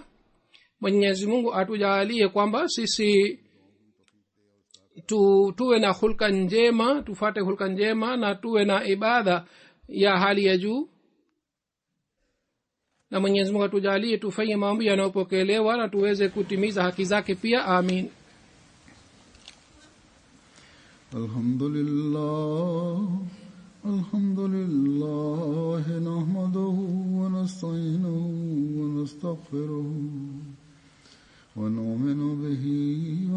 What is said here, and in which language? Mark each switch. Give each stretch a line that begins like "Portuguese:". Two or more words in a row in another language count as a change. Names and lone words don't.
Swahili: Mwenyezi Mungu atujalie kwamba sisi tuwe na hulka njema, tufate hulka njema na tuwe na ibada ya hali ya juu, na Mwenyezi Mungu atujalie tufanye maombi yanayopokelewa na tuweze kutimiza haki zake pia. Amin.
Arabic: الحمد لله نحمده ونستعينه ونستغفره ونؤمن به و